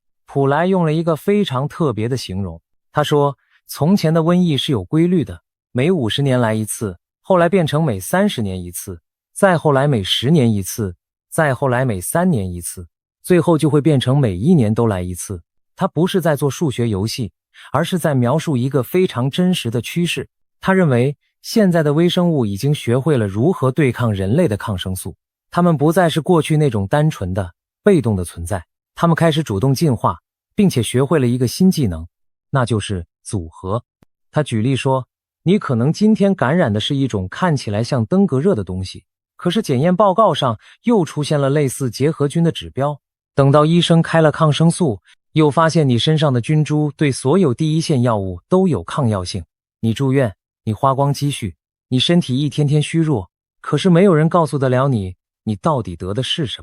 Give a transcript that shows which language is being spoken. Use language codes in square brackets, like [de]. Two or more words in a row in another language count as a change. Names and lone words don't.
[zh] 普莱用了一個非常特別的形容，他說，從前的瘟疫是有規律的，每50年來一次，後來變成每30年一次，再後來每10年一次，再後來每3年一次，最後就會變成每1年都來一次。他不是在做數學遊戲，而是在描述一個非常真實的趨勢。他認為現在的微生物已經學會了如何對抗人類的抗生素，它們不再是過去那種單純的被動的存在，它們開始主動進化，並且學会了一個新技能，那就是組合。他舉例說，你可能今天感染的是一種看起來像登革热的東西，可是檢驗報告上又出現了類似结核菌的指標，等到醫生開了抗生素，又發現你身上的菌株对所有第一線藥物都有抗药性，你住院，你花光積蓄，你身體一天天虛弱，可是沒有人告訴得了你，你到底得的是什麼。